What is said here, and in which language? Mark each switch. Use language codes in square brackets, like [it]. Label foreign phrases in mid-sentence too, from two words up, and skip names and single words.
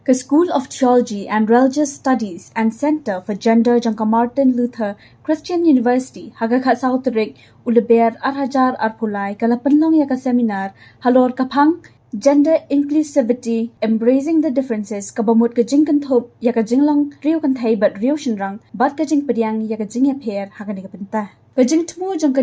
[kha] Ka School of Theology and Religious Studies and Center for Gender jangka Martin Luther Christian University haga kha Southrik uleber arhajar arpulai kala Pynlong ya ka seminar halor kapang Gender Inclusivity Embracing the Differences kabamut ka Kynthei ya ka Jinglong riu Kynthei bat riu Shynrang bat ka Pdiang ya ka Jingïapher haga ni ka penta ka Jingtmu jangka